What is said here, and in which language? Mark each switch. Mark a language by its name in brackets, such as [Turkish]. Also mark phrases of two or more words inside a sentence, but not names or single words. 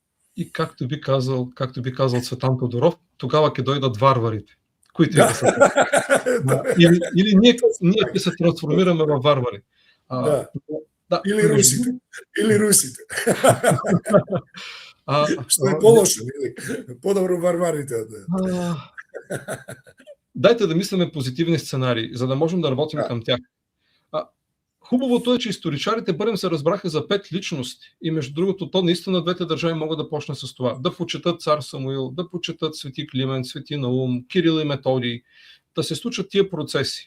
[Bulgarian] И както би казал Цветан Тодоров, тогава [Macedonian] ќе дојдат варварите. [Bulgarian] Които и да се. [Macedonian] Или ние ќе се трансформираме во варвари. Да. Или русите. Или русите. Што е полошо, или подобро варварите. [Bulgarian] Дайте да мислиме позитивни сценарии, за да можем да работим към тях. Хубавото е, че историчарите бързо се разбраха за 5 личности и между другото, то наистина двете държави могат да почнат с това. Да почетат цар Самуил, да почетат Свети Климент, Свети Наум, Кирил и Методий, да се случат тия процеси.